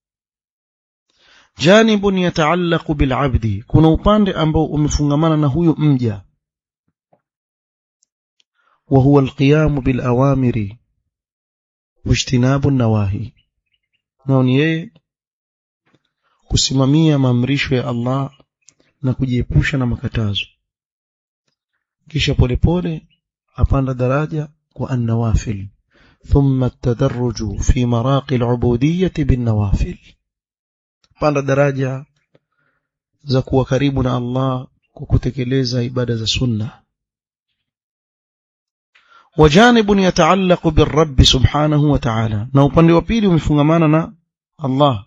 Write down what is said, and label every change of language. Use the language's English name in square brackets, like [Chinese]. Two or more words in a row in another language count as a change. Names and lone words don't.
[Arabic] جانب يتعلق بالعبد, [Swahili] kuna upande ambao umefungamana na huyo mja, [Arabic] وهو القيام بالأوامر واجتناب النواهي. [Swahili] Na ni yeye kusimamia maamrisho ya Allah na kujiepusha na makatazo, kisha polepole apanda daraja kwa an-nawafil, [Arabic] ثم التدرج في مراقي العبودية بالنوافل. [Swahili] Panda daraja za kuwa karibu na Allah kwa kutekeleza ibada za sunna. [Arabic] وجانب يتعلق بالرب سبحانه وتعالى, [Swahili] na upande wa pili umefungamana na Allah